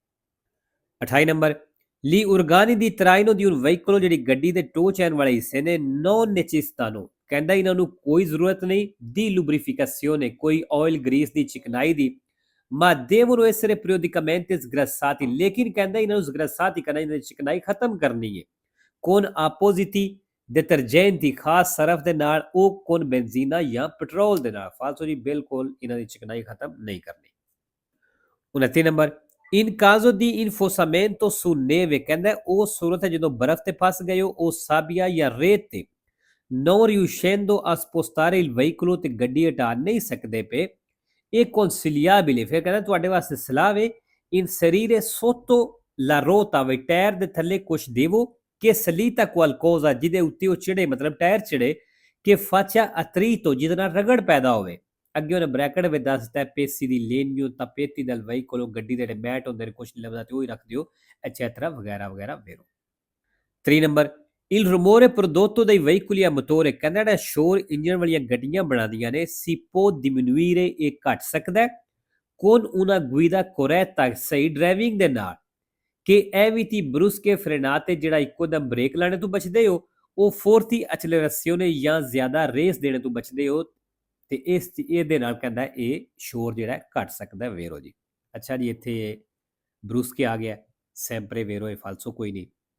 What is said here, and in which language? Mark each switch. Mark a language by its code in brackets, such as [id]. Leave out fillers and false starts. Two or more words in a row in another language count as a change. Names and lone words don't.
[pa] 28 ਨੰਬਰ [it] li organi di traino di un veicolo [pa] ਜਿਹੜੀ ਗੱਡੀ ਦੇ [en] tow chain [pa] ਵਾਲੇ ਹਿੱਸੇ ਨੇ [it] non necessitano [pa] ਕਹਿੰਦਾ ਇਹਨਾਂ ਨੂੰ ਕੋਈ ਜ਼ਰੂਰਤ ਨਹੀਂ ਦੀ lubrificazione ਕੋਈ [en] oil grease [pa] ਦੀ ਚਿਕਨਾਈ ਦੀ [it] ma devono essere periodicamente sgrassati [pa] ਲੇਕਿਨ ਕਹਿੰਦਾ ਇਹਨਾਂ ਨੂੰ sgrassati ਕਰਨਾ ਇਹਨਾਂ ਦੀ ਚਿਕਨਾਈ ਖਤਮ ਕਰਨੀ ਹੈ [it] con appositi detergenti [pa] ਖਾਸ ਸਰਫ ਦੇ ਨਾਲ ਉਹ [it] con benzina [pa] ਜਾਂ ਪੈਟਰੋਲ ਦੇ ਨਾਲ ਫਾਲਤੂ ਜੀ ਬਿਲਕੁਲ ਇਹਨਾਂ ਦੀ ਚਿਕਨਾਈ ਖਤਮ ਨਹੀਂ ਕਰਨੀ 29 ਨੰਬਰ [it] in caso di infosamento su neve [pa] ਕਹਿੰਦਾ ਉਹ ਸੂਰਤ ਹੈ ਜਦੋਂ ਬਰਫ਼ ਤੇ ਫਸ ਗਏ ਹੋ ਉਹ ਸਾਬੀਆ ਜਾਂ ਰੇਤ ਤੇ [it] non riuscendo a spostare il veicolo [pa] ਤੇ ਗੱਡੀ ਹਟਾ ਨਹੀਂ ਸਕਦੇ ਪਏ ਇਹ consigliabile ਫਿਰ ਕਹਿੰਦਾ ਤੁਹਾਡੇ ਵਾਸਤੇ ਸਲਾਹ ਹੈ [it] inserire sotto la ruota [pa] ਵੀ ਟਾਇਰ ਦੇ ਥੱਲੇ ਕੁਝ ਦੇਵੋ ਕਿ [it] salita qualcosa [pa] ਜਿਹਦੇ ਉੱਤੇ ਉਹ ਚੜੇ ਮਤਲਬ ਟਾਇਰ ਚੜੇ ਕਿ [it] faccia attrito [pa] ਜਿਹਦੇ ਨਾਲ ਰਗੜ ਪੈਦਾ ਹੋਵੇ ਅੱਗੇ ਉਹਨੇ ਬ੍ਰੈਕਟ ਵਿੱਚ ਦੱਸਦਾ [it] pezzi di legno tappeti del veicolo [pa] ਗੱਡੀ ਦੇ ਜਿਹੜੇ ਮੈਟ ਹੁੰਦੇ ਨੇ ਕੁਝ ਨਹੀਂ ਲੱਭਦਾ ਤੇ ਉਹ ਹੀ ਰੱਖ ਦਿਓ ਐਟਸੈਟਰਾ ਵਗੈਰਾ ਵਗੈਰਾ ਵੇਰੋ 3 ਨੰਬਰ [it] Il rumore prodotto dai veicoli a motore [pa] ਕਹਿੰਦਾ ਜਿਹੜਾ ਸ਼ੋਰ ਇੰਜਨ ਵਾਲੀਆਂ ਗੱਡੀਆਂ ਬਣਾਉਂਦੀਆਂ ਨੇ [it] si può diminuire [pa] ਇਹ ਘਟ ਸਕਦਾ ਹੈ [it] con una guida corretta [pa] ਸਹੀ ਡਰਾਈਵਿੰਗ ਦੇ ਨਾਲ ਕਿ [it] eviti brusche frenate [pa] ਜਿਹੜਾ ਇੱਕੋ ਦਮ ਬ੍ਰੇਕ ਲਾਣੇ ਤੋਂ ਬਚਦੇ ਹੋ ਉਹ [it] forti accelerazione [pa] ਜਾਂ ਜ਼ਿਆਦਾ ਰੇਸ ਦੇਣੇ ਤੋਂ ਬਚਦੇ ਹੋ ਤੇ ਇਸ ਇਹਦੇ ਨਾਲ ਕਹਿੰਦਾ ਇਹ ਸ਼ੋਰ ਜਿਹੜਾ ਘਟ ਸਕਦਾ ਵੇਰੋ ਜੀ ਅੱਛਾ ਜੀ ਇੱਥੇ ਬਰੂਸਕੇ ਆ ਗਿਆ [it] sempre vero [pa] ਇਹ ਫਾਲਸੋ ਕੋਈ ਨਹੀਂ